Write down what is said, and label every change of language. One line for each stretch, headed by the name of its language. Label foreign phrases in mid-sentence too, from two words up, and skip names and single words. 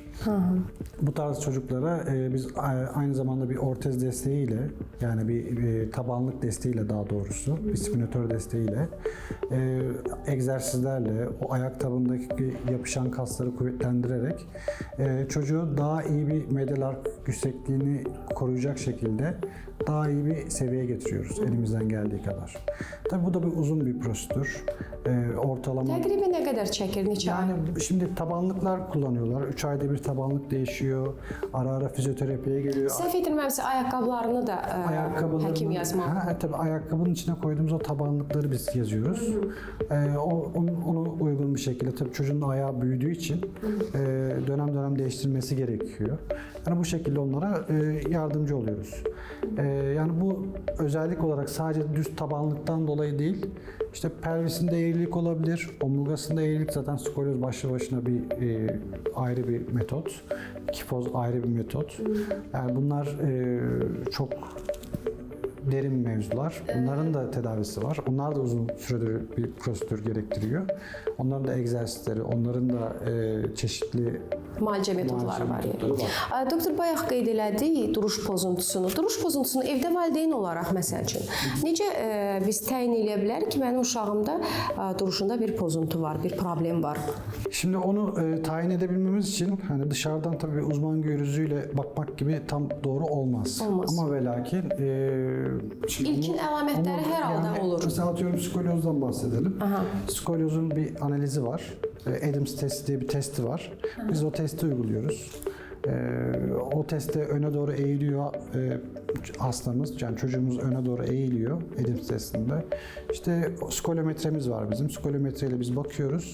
Turkish: Bu tarz çocuklara biz aynı zamanda bir ortez desteğiyle, yani bir tabanlık desteğiyle, daha doğrusu bir spinatör desteğiyle, egzersizlerle o ayak tabanındaki yapışan kasları kuvvetlendirerek çocuğu daha iyi bir medial ark yüksekliğini koruyacak şekilde daha iyi bir seviyeye getiriyoruz elimizden geldiği kadar. Tabii bu da uzun bir prosedür. Ortalama...
Azerbaijani: Təqribən nə qədər çəkir, neçə ay?
Turkish: Yani şimdi tabanlıklar kullanıyorlar. 3 ayda bir tabanlık değişiyor. Ara ara fizyoterapiye geliyor.
Azerbaijani: Səhv etmirəmsə ayaqqabılarını da həkim yazmalı.
Turkish: Tabii ayakkabının içine koyduğumuz o tabanlıkları biz yazıyoruz. Onu uygun bir şekilde, tabii çocuğun ayağı büyüdüğü için dönem dönem değiştirmesi gerekiyor. Yani bu şekilde onlara yardımcı oluyoruz. Yani bu özellik olarak sadece düz tabanlıktan dolayı değil, işte pelvisinde eğrilik olabilir, omurgasında eğrilik, zaten skolyoz başlı başına bir ayrı bir metot, kifoz ayrı bir metot. Yani bunlar çok derin mevzular. Bunların da tedavisi var. Onlar da uzun süredir bir prosedür gerektiriyor. Onların da egzersizleri, onların da çeşitli
Azerbaijani: müalicə metodları var. Doktor, bayaq qeyd elədik duruş pozuntusunu. Duruş pozuntusunu evdə valideyn olaraq məsəl üçün necə biz təyin edə bilərik ki, mənim uşağımda duruşunda bir pozuntu var, bir problem var?
Turkish: Şimdi onu tayin edebilmemiz için hani dışarıdan tabii uzman gözüyle bakmak gibi tam doğru olmaz. Ama ve lakin
Azerbaijani: İlkin əlamətləri hər halda olur.
Turkish: Mesela atıyorum skolyozdan bahsedelim. Skolyozun bir analizi var. Adams testi diye bir testi var. Biz o testi uyguluyoruz. O testte öne doğru eğiliyor hastamız, yani çocuğumuz öne doğru eğiliyor Adams testinde. İşte skolyometremiz var bizim. Skolyometreyle biz bakıyoruz.